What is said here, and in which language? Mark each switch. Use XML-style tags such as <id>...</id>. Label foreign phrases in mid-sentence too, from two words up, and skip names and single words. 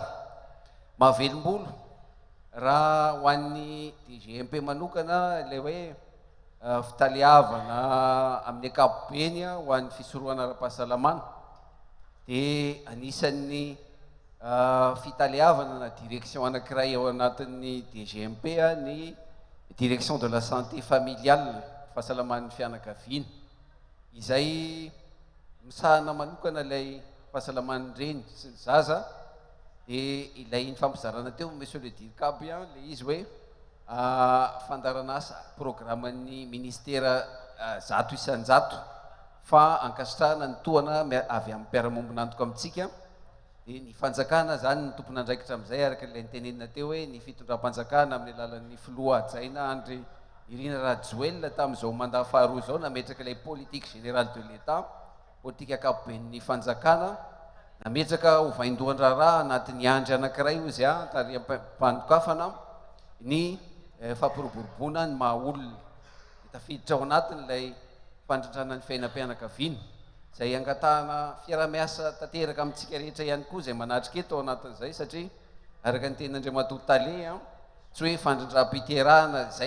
<mg>Mahavelombolo raha ho an'ny DGMP manokana ilay hoe fitaliavana amin'ny ankapobeny ho an'ny fisorohana ara-pahasalamana dia anisan'ny fitaliavana na direction anankiray ao anatin'ny DGMP ny</mg> <fr>direction de la santé familiale,</fr> <mg>fahasalaman'ny fianakaviana, izay misahana manokana ilay fahasalaman'ny reny sy ny zaza dia ilay ny fampizarana teo</mg> <fr>monsieur le DIRCAB</fr> <mg>le izy hoe fandaran'asa programan'ny ministera 100 isan-jato fa ankasitrahana ny tohana avy amin'ny mpiara-mombonantoka amintsika dia ny fanjakana zany ny tompona andraikitra amin'izay araka ilay nitenenina teo hoe ny fitondram-panjakana amin'ny alalan'ny filoha Jaina André Irina Rajoelina tamin'izao mandat faharoa zao nametraka ilay</mg> <fr>politique générale de l'État,</fr> <mg>politique akapoben'ny fanjakana, nametraka ho vaindohan-draharaha anatin'ny andry anankiray izy tariam-panokafana ny fampiroboroboana ny mahaolona tafiditra ao anatin'ilay fandrindrana ny fiainam-pianakaviana izay angatahana fiaraha-miasa tanteraka amintsika rehetra ihany koa izay manatrika eto ao anatin'izay satria araka ny ten'Andriamatoa Tale tsy hoe fandrindram-piterahana izay</mg>